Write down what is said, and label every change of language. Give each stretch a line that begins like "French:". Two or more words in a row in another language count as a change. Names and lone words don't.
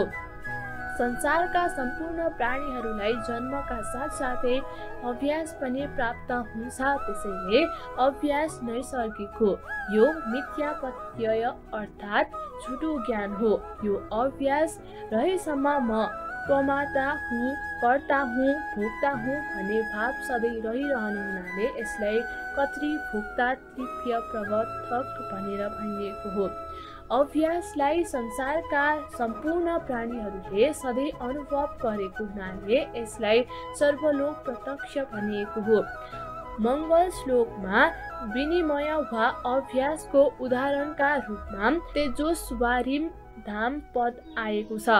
Nepali: संसारका सम्पूर्ण प्राणीहरूलाई जन्मका साथसाथै अभ्यास पनि प्राप्त हुन्छ, त्यसैले अभ्यास नैसर्गिक हो। यो मिथ्या प्रत्यय अर्थात् झुटो ज्ञान हो। यो अभ्यास रहेसम्म म प्रमाता हुँ, कर्ता हुँ, भोक्ता हुँ भन्ने भाव सधैँ रहिरहने हुनाले यसलाई कर्तृ भोक्ता तृतीय प्रवर्तक भनेर भनिएको हो। अभ्यासलाई संसारका सम्पूर्ण प्राणीहरूले सधैँ अनुभव गरेको हुनाले यसलाई सर्वलोक प्रत्यक्ष भनिएको हो। मङ्गल श्लोकमा विनिमय वा अभ्यासको उदाहरणका रूपमा तेजोस्वारिम धाम पद आएको छ।